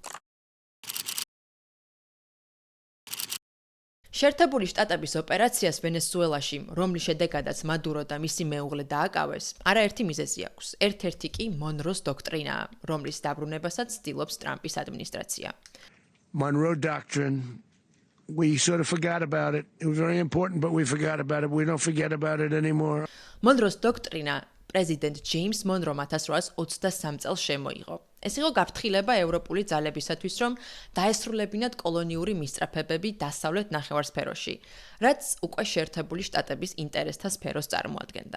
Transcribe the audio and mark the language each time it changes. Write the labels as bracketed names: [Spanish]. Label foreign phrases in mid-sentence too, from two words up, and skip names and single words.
[Georgian] შეერთებული შტატების ოპერაციას ვენესუელაში, რომლის შედეგადაც მადურო და მისი მეუღლე დააკავეს, არაერთი მიზეზი აქვს. ერთ-ერთი კი მონროს დოქტრინაა, რომლის დაბრუნებასაც ცდილობს ტრამპის ადმინისტრაცია. [English] Monroe Doctrine, we sort of forgot about it. It was very important, but we forgot about it. We don't forget about it anymore. [Georgian] მონროს დოქტრინა პრეზიდენტ ჯეიმს მონრომ 1823 წელს შემოიღო. ეს იყო გაფრთხილება ევროპული ძალებისათვის, რომ დაესრულებინათ კოლონიური მისწრაფებები დასავლეთ ნახევარსფეროში, რაც უკვე შეერთებული შტატების ინტერესთა სფეროს წარმოადგენდა.